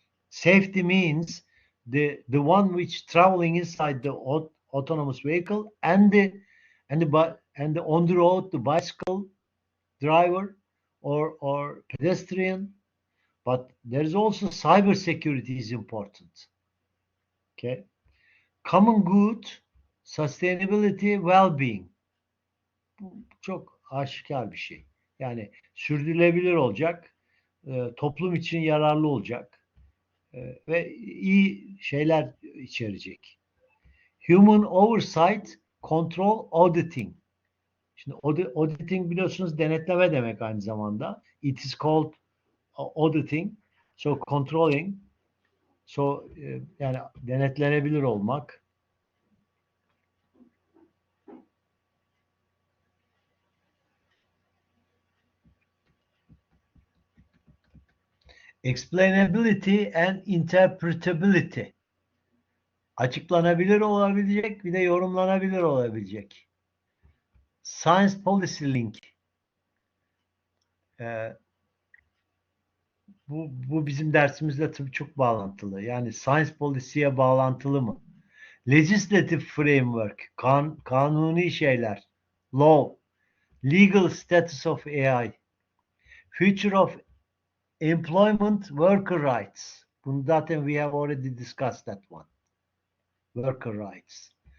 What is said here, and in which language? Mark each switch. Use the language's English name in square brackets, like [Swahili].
[English] Safety means the one which traveling inside the autonomous vehicle and the on the road the bicycle driver or pedestrian. But there is also cyber security is important. Okay. Common good, sustainability, well-being. [Turkish] Bu çok aşikar bir şey. Yani sürdürülebilir olacak, toplum için yararlı olacak ve iyi şeyler içerecek. [English] Human oversight, control, auditing. [Turkish] Şimdi auditing biliyorsunuz denetleme demek aynı zamanda. [English] It is called auditing. So controlling. [Turkish] So yani denetlenebilir olmak. [English] Explainability and interpretability. [Turkish] Açıklanabilir olabilecek, bir de yorumlanabilir olabilecek. [English] Science Policy Link. [Turkish] Bu bizim dersimizle tabii çok bağlantılı. Yani Science Policy'ye bağlantılı mı? [English] Legislative Framework, [Turkish] kanuni şeyler, [English] law, legal status of AI, future of employment, worker rights. [Turkish] Bunu zaten [English] we have already discussed that one. Worker rights.